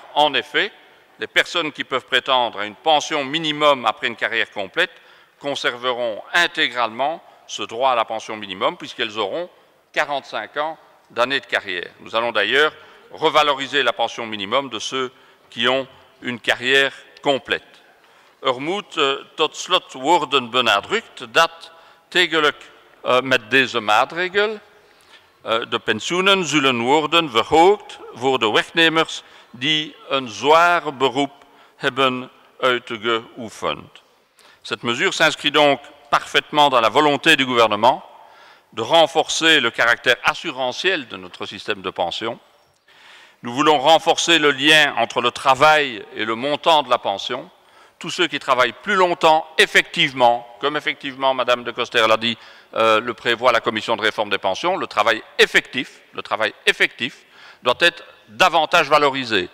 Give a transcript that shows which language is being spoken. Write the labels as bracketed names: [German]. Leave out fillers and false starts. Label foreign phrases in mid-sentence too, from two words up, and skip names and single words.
[French] En effet, les personnes qui peuvent prétendre à une pension minimum après une carrière complète conserveront intégralement ce droit à la pension minimum puisqu'elles auront 45 ans d'années de carrière. Nous allons d'ailleurs revaloriser la pension minimum de ceux qui ont une carrière complète. [Dutch] Moet tot slot worden benadrukt dat tegelijk met deze maatregel de pensioenen zullen worden verhoogd voor de werknemers die een zwaar beroep hebben uitgeoefend. [French] Cette mesure s'inscrit donc parfaitement dans la volonté du gouvernement de renforcer le caractère assurantiel de notre système de pension. Nous voulons renforcer le lien entre le travail et le montant de la pension. Tous ceux qui travaillent plus longtemps, effectivement, comme effectivement Madame de Coster l'a dit, le prévoit la Commission de réforme des pensions, le travail effectif doit être davantage valorisé.